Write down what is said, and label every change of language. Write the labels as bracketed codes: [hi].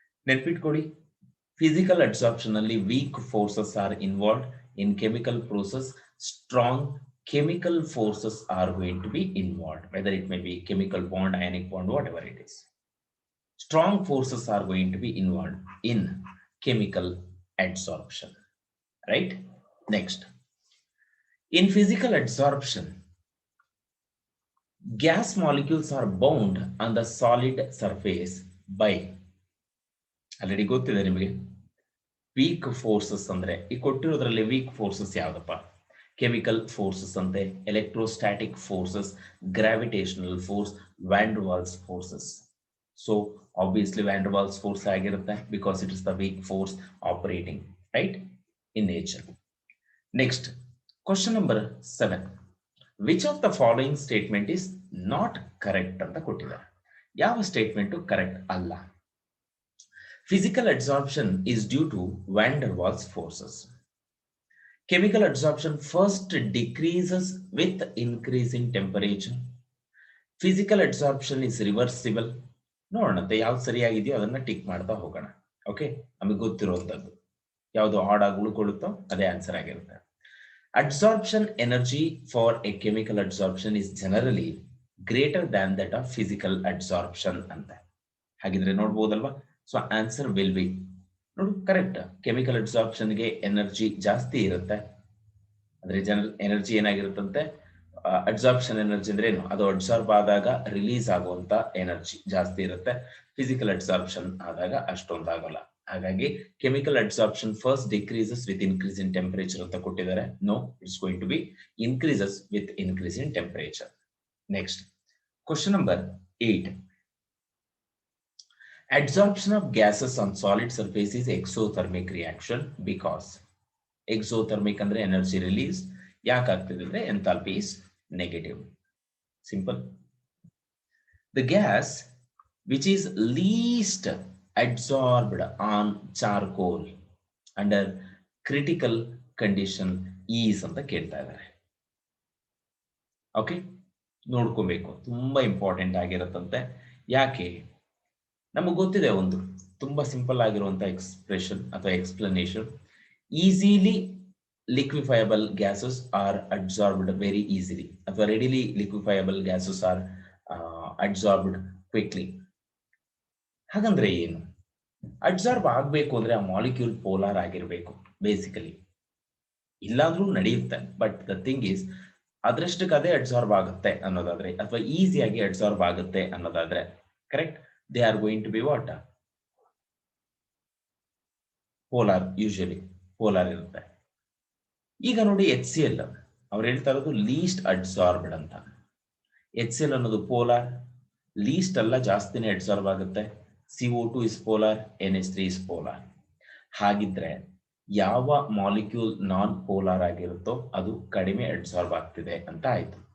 [kn] ನೆನ್ಪಿಟ್ಕೊಳ್ಳಿ [en] Physical adsorption ಅಲ್ಲಿ weak forces are involved in chemical process strong chemical forces are going to be involved whether it may be chemical bond ionic bond whatever it is strong forces are going to be involved in chemical adsorption, right? Next, in physical adsorption, gas molecules are bound on the solid surface by, already [kn] ಗೊತ್ತಿದೆ ನಿಮಗೆ, [en] Weak forces. [kn] ಅಂದ್ರೆ ಈ ಕೊಟ್ಟಿರೋದ್ರಲ್ಲಿ weak forces ಯಾವ್ದಪ್ಪ? Chemical forces ಅಂತೆ, electrostatic forces, gravitational force, Van der Waals forces. [en] So obviously van der Waals force ಆಗಿರುತ್ತೆ, because it is the weak force operating right in nature. Next, question number 7. Which of the following statement is not correct [kn] ಅಂತ ಕೊಟ್ಟಿದ್ದಾರೆ. ಯಾವ statement correct ಅಲ್ಲ? [en] Physical adsorption is due to van der Waals forces. Chemical adsorption first decreases with increase in temperature. Physical adsorption is reversible. [kn] ನೋಡೋಣಂತೆ ಯಾವ್ದು ಸರಿಯಾಗಿದೆಯೋ ಅದನ್ನ tick ಮಾಡ್ತಾ ಹೋಗೋಣ. Okay, ನಮಗೆ ಗೊತ್ತಿರುವಂತದ್ದು ಯಾವುದು ಆಡ್ ಆಗಿ ಉಳ್ಕೊಳ್ಳುತ್ತೋ ಅದೇ ಆನ್ಸರ್ ಆಗಿರುತ್ತೆ. [en] Adsorption energy for a chemical adsorption is generally greater than that of physical adsorption ಅಂತ. [kn] ಹಾಗಿದ್ರೆ ನೋಡ್ಬೋದಲ್ವಾ? [en] so answer will be, ನೋಡು correct, chemical ಅಬ್ಸಾರ್ಪ್ಷನ್ಗೆ energy [kn] ಜಾಸ್ತಿ ಇರುತ್ತೆ. ಅಂದ್ರೆ ಜನರಲ್ ಎನರ್ಜಿ ಏನಾಗಿರುತ್ತಂತೆ, ಅಬ್ಸಾರ್ಪ್ಷನ್ ಎನರ್ಜಿ ಅಂದ್ರೆ ಏನು, ಅದು ಅಬ್ಸಾರ್ಬ್ ಆದಾಗ ರಿಲೀಸ್ ಆಗುವಂತ ಎನರ್ಜಿ ಜಾಸ್ತಿ ಇರುತ್ತೆ. [en] physical absorption [kn] ಆದಾಗ ಅಷ್ಟೊಂದಾಗಲ್ಲ. ಹಾಗಾಗಿ [en] chemical absorption first decreases with increase in temperature [kn] ಅಂತ ಕೊಟ್ಟಿದ್ದಾರೆ. [en] No, it's going to be increases with increase in temperature. Next, question number 8. Adsorption of gases on solid surface is exothermic reaction because exothermic [kn] ಅಂದ್ರೆ energy release. ಯಾಕೆ ಆಗ್ತಿದೆ ಅಂದ್ರೆ enthalpy [en] is negative. Simple. The gas which is least adsorbed on charcoal under critical condition is [kn] ಅಂತ ಕೇಳ್ತಾ ಇದ್ದಾರೆ. Okay, ನೋಡ್ಕೋಬೇಕು, ತುಂಬಾ important ಆಗಿರತ್ತಂತೆ. ಯಾಕೆ? ನಮಗೆ ಗೊತ್ತಿದೆ ಒಂದು ತುಂಬಾ ಸಿಂಪಲ್ ಆಗಿರುವಂತಹ ಎಕ್ಸ್ಪ್ರೆಷನ್ ಅಥವಾ explanation. [en] Easily liquefiable gases are adsorbed very easily, ಅಥವಾ readily liquefiable gases are adsorbed quickly. [kn] ಹಾಗಂದ್ರೆ ಏನು? ಅಡ್ಸಾರ್ಬ್ ಆಗ್ಬೇಕು ಅಂದ್ರೆ ಆ ಮಾಲಿಕ್ಯೂಲ್ ಪೋಲಾರ್ ಆಗಿರ್ಬೇಕು ಬೇಸಿಕಲಿ. ಇಲ್ಲಾದ್ರೂ ನಡೆಯುತ್ತೆ, [en] but the thing is [kn] ಅದರಷ್ಟಕ್ಕೆ ಅದೇ ಅಡ್ಸಾರ್ಬ್ ಆಗುತ್ತೆ ಅನ್ನೋದಾದ್ರೆ, ಅಥವಾ ಈಸಿಯಾಗಿ ಅಡ್ಸಾರ್ಬ್ ಆಗುತ್ತೆ ಅನ್ನೋದಾದ್ರೆ, correct, [en] they are going to be what? Polar, usually polar [kn] ಇರುತ್ತೆ. ಈಗ ನೋಡಿ HCl, ಅವ್ರು ಹೇಳ್ತಾ ಇರೋದು ಲೀಸ್ಟ್ ಅಡ್ಸಾರ್ಬ್ಡ್ ಅಂತ. HCl ಅನ್ನೋದು ಪೋಲಾರ್, ಲೀಸ್ಟ್ ಅಲ್ಲ, ಜಾಸ್ತಿನೇ ಅಡ್ಸಾರ್ಬ್ ಆಗುತ್ತೆ. [en] CO2 is polar, NH3 is polar. [kn] ಹಾಗಿದ್ರೆ ಯಾವ ಮಾಲಿಕ್ಯೂಲ್ ನಾನ್ ಪೋಲಾರ್ ಆಗಿರುತ್ತೋ ಅದು ಕಡಿಮೆ ಅಡ್ಸಾರ್ಬ್ ಆಗ್ತಿದೆ ಅಂತ ಆಯ್ತು.